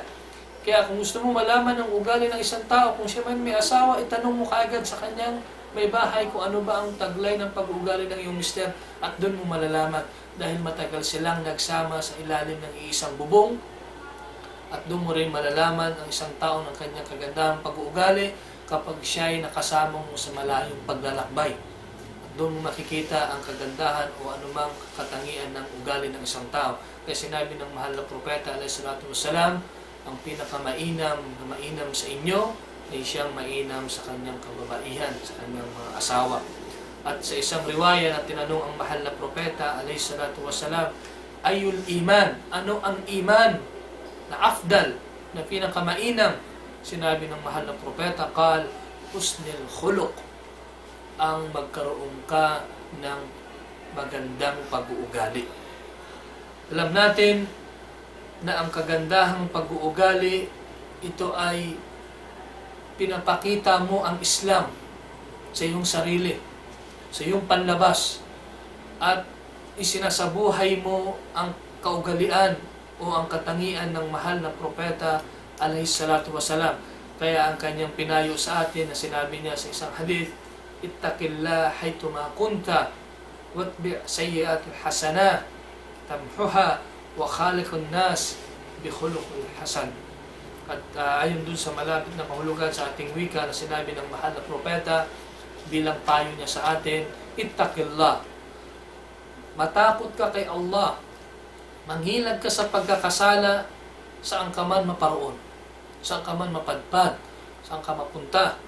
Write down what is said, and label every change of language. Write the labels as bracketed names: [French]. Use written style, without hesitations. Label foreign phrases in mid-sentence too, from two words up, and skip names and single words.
[Filipino] Kaya kung gusto mo malaman ang ugali ng isang tao, kung siya man may asawa, itanong mo kaagad sa kanyang may bahay kung ano ba ang taglay ng pag-uugali ng iyong mister, at doon mo malalaman dahil matagal silang nagsama sa ilalim ng iisang bubong. At doon mo rin malalaman ang isang tao ng kanyang kagandahang pag-uugali kapag siya ay nakasama mo sa malayong paglalakbay. At doon mo makikita ang kagandahan o anumang katangian ng ugali ng isang tao. Kaya sinabi ng mahal na propeta [Arabic] عليه الصلاة والسلام, [Filipino] ang pinakamainam na mainam sa inyo ay siyang mainam sa kanyang kababaihan, sa kanyang mga asawa. At sa isang riwaya na tinanong ang mahal na propeta [Arabic] عليه الصلاة والسلام, أي الإيمان, [Filipino] ano ang iman na afdal, na pinakamainam? Sinabi ng mahal na propeta, [Arabic] قال حسن الخلق, [Filipino] ang magkaroon ka ng magandang pag-uugali. Alam natin na ang kagandahang pag-uugali, ito ay pinapakita mo ang Islam sa iyong sarili, sa iyong panlabas, at isinasabuhay mo ang kaugalian o ang katangian ng mahal na propeta [Arabic] عليه الصلاة والسلام. [Filipino] Kaya ang kanyang pinayo sa atin na sinabi niya sa isang hadith, [Arabic] اتق الله حيثما كنت وأتبع السيئة الحسنة تمحها وخالق الناس بخلق حسن. [Filipino] At ayon dun sa malapit na kahulugan sa ating wika na sinabi ng mahal na propeta bilang payo niya sa atin, ittaqillah, matakot ka kay Allah, manghilag ka sa pagkakasala, saan ka man maparoon, saan ka man mapadpad, saan ka mapunta.